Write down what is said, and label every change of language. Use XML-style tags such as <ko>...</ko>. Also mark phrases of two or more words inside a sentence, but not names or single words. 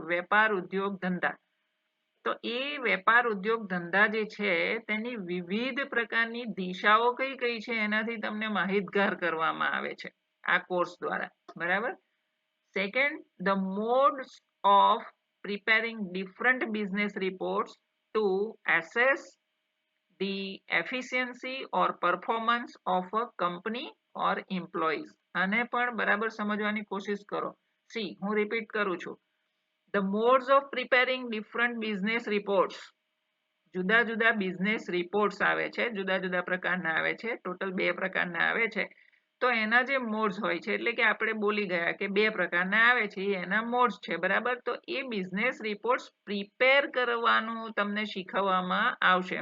<gu>વેપાર, ઉદ્યોગ, ધંધા. તો એ વેપાર, ઉદ્યોગ, ધંધા જે છે તેની વિવિધ પ્રકારની દિશાઓ કઈ કઈ છે એનાથી તમને માહિતગાર કરવામાં આવે છે આ કોર્સ દ્વારા, બરાબર?</gu> <en>Second, the modes of preparing different business reports to assess the efficiency or performance of a company or employees.</en> <gu>આને પણ બરાબર સમજવાની કોશિશ કરો. સી, હું રિપીટ કરું છું.</gu> <en>The modes of preparing different business reports.</en> <gu>જુદા જુદા</gu> <en>business reports</en> <gu>આવે છે, જુદા જુદા પ્રકારના આવે છે, ટોટલ 2 પ્રકારના આવે છે. તો એના જે મોડ્સ હોય છે એટલે કે આપણે બોલી ગયા કે 2 પ્રકારના આવે છે એ એના મોડ્સ છે બરાબર. તો એ</gu> <en>business reports</en> <gu>પ્રિપેર કરવાનું તમને શીખવવામાં આવશે.</gu>